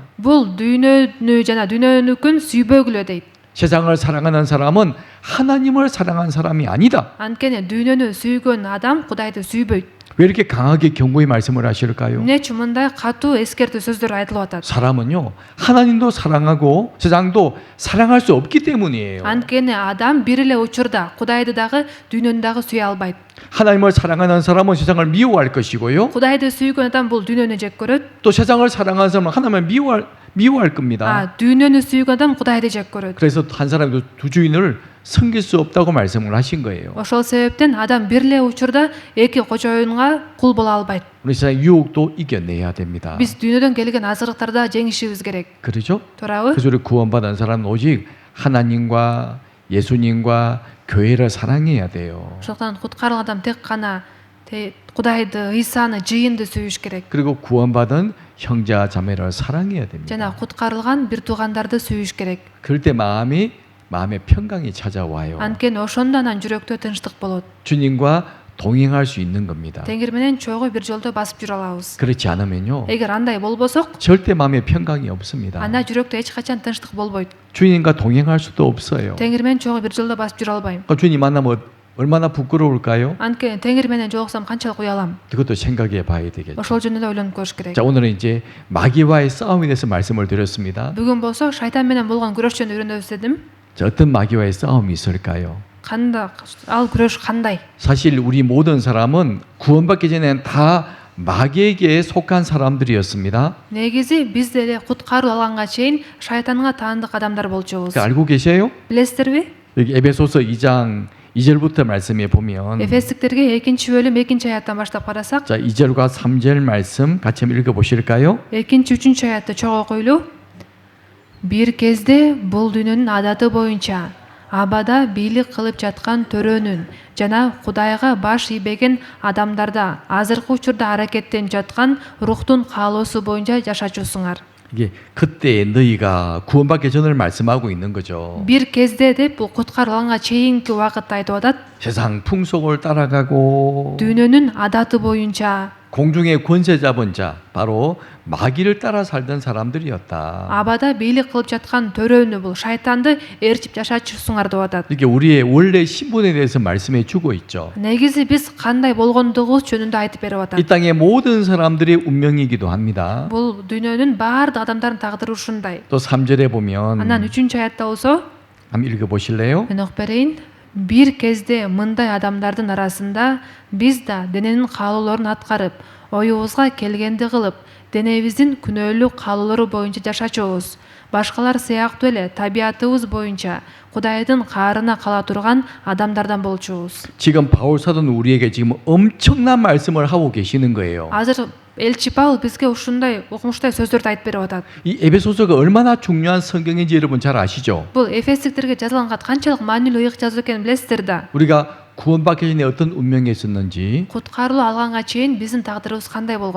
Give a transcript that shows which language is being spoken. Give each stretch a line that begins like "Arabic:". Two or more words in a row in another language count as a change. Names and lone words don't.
Kyrgyz: бул дүйнөнү жана дүйнөнүкүн сүйбөгүлө дейт.
Korean: 세상을 사랑하는 사람은 하나님을 사랑한 사람이 아니다.
Kyrgyz: Анткени дүйнөнү сүйгөн адам Кудайды сүйбөйт.
Korean: 왜 이렇게 강하게 경고의 말씀을 하실까요?
Kyrgyz: Эмнечи мындай катуу эскертүү сөздөр айтылып атат?
Korean: 사람은요, 하나님도 사랑하고 세상도 사랑할 수 없기 때문이에요.
Kyrgyz: Анткени адам бир эле учурда Кудайды дагы дүйнөнү дагы сүйө албайт.
Korean: 하나님을 사랑하는 사람은 세상을 미워할 것이고요.
Kyrgyz: Кудайды сүйгөн адам бул дүйнөнү жек көрөт.
Korean: 또 세상을 사랑하는 사람은 하나님을 미워할 겁니다.
Kyrgyz: дүйнөнү сүйгөн адам Кудайды жек көрөт.
Korean: 그래서 한 사람도 두 주인을 섬길 수 없다고 말씀을 하신 거예요.
Kyrgyz: Ошол себептен адам бир эле учурда эки кожоюнга кул боло албайт.
Korean: 우리 세상 유혹도 이겨내야 됩니다.
Kyrgyz: Биз дүйнөдөн келген азырыктарда жеңишибиз керек.
Korean: 그렇죠?
Kyrgyz: туурабы?
Korean: 그래서 우리 구원받은 사람은 오직 하나님과 예수님과 교회를 사랑해야 돼요.
Kyrgyz: ошондуктан куткарылган адам тек гана Кудайды, Ыйсаны, жыйынды сүйүш керек.
Korean: 그리고 구원받은 형제와 자매를 사랑해야 됩니다.
Kyrgyz: жана куткарылган бир туугандарды сүйүш керек.
Korean: 그럴 때 마음에 평강이 찾아와요.
Kyrgyz: Анткени ошондо анан жүрөктө тынчтык болот.
Korean: 주님과 동행할 수 있는 겁니다.
Kyrgyz: Теңир менен чогуу бир жолдо басып жүрө алабыз.
Korean: 그렇지 않으면요,
Kyrgyz: эгер андай болбосок,
Korean: 절대 마음에 평강이 없습니다.
Kyrgyz: анда жүрөктө эч качан тынчтык болбойт.
Korean: 주님과 동행할 수도 없어요.
Kyrgyz: Теңир менен чогуу бир жолдо басып жүрө албайм.
Korean: 주님 만나면 얼마나 부끄러울까요?
Kyrgyz: Анткени Теңир менен жолуксам канчалык уялам.
Korean: 그것도 생각해 봐야 되겠죠.
Kyrgyz: ошол жөнүндө ойлонуп көрүш керек.
Korean: 자, 오늘은 이제 마귀와의 싸움에 대해서 말씀을 드렸습니다.
Kyrgyz: Бүгүн болсо шайтан менен болгон күрөш жөнүндө үйрөнөбүз дедим.
Korean: 자, 어떤 마귀와의 싸움이 있을까요?
Kyrgyz: ал күрөш кандай?
Korean: 사실 우리 모든 사람은 구원받기 전에는 다 마귀에게 속한 사람들이었습니다.
Kyrgyz: негизи биз деле куткаруу алганга чейин шайтанга таандык адамдар болчубуз.
Korean: 알고 계세요?
Kyrgyz: билесиздерби?
Korean: 여기 에베소서 2장 2절부터 말씀에 보면
Kyrgyz: Эфестиктерге 2-бөлүм 2-аяттан баштап карасак,
Korean: 자, 2절과 3절 말씀 같이 한번 읽어 보실까요?
Kyrgyz: 2-3-аятты чогуу окуйлу. Бир кезде бул дүйнөнүн адаты боюнча абада бийлик кылып жаткан төрөнүн жана Кудайга баш ийбеген адамдарда азыркы учурда аракеттенип жаткан рухтун каалоосу боюнча жашачусуңар.
Korean: 이게 그때 너희가 구원받기 전을 말씀하고 있는 거죠.
Kyrgyz: бир кезде деп бул куткарылганга чейинки убакытты айтып атат.
Korean: 세상 풍속을 따라가고
Kyrgyz: Дүйнөнүн адаты боюнча,
Korean: 공중의 권세 잡은 자, 바로 마귀를 따라 살던 사람들이었다.
Kyrgyz: абада бийлик кылып жаткан төрөнү, бул шайтанды ээрчип жашачусуңар деп атат.
Korean: 이렇게 우리의 원래 신분에 대해서 말씀해 주고 있죠.
Kyrgyz: негизи биз кандай болгондугубуз жөнүндө айтып берип
Korean: 이
Kyrgyz: атат.
Korean: 땅의 모든 사람들의 운명이기도 합니다.
Kyrgyz: бул дүйнөнүн баардык адамдардын тагдыры ушундай.
Korean: 또 3절에 보면
Kyrgyz: Анан 3-чү аятта болсо,
Korean: 한번 읽어보실래요?
Kyrgyz: мен окуп берейин. Бир кезде мындай адамдардын арасында биз да дененин каалоолорун аткарып, оюбузга келгенди кылып, денебиздин күнөөлүү каалоолору боюнча жашачубуз. Башкалар сыяктуу эле табиятыбыз боюнча Кудайдын каарына кала турган адамдардан болчубуз.
Korean: 지금 바울 사도는 우리에게 지금 엄청난 말씀을 하고 계시는 거예요.
Kyrgyz: Азыр элчи Павыл бизге ушундай укмуштай сөздөрдү айтып берип атат.
Korean: 이 에베소서가 얼마나 중요한 성경인지 여러분 잘 아시죠?
Kyrgyz: Бул Эфестиктерге жазылган кат канчалык маанилүү ыйык жазуу экенин билесиздер да.
Korean: 우리가 구원받기 전에 어떤 운명이 있었는지,
Kyrgyz: Куткарылуу алганга чейин биздин тагдырыбыз кандай болгон?